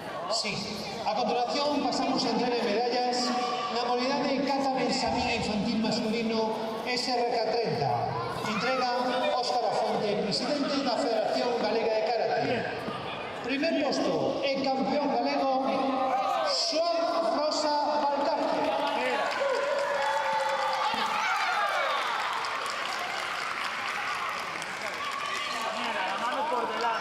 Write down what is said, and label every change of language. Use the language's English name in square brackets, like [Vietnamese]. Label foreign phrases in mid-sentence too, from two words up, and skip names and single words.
[Galician] Sí. A continuación pasamos a entrega de medallas na modalidade de cata Benxamín infantil masculino SRK30. Entrega Óscar Afonte, presidente da Federación Galega de Karate. Primer posto e campeón galego Xoan Rosa Valcarce. [Spanish] Mira, la mano por delante.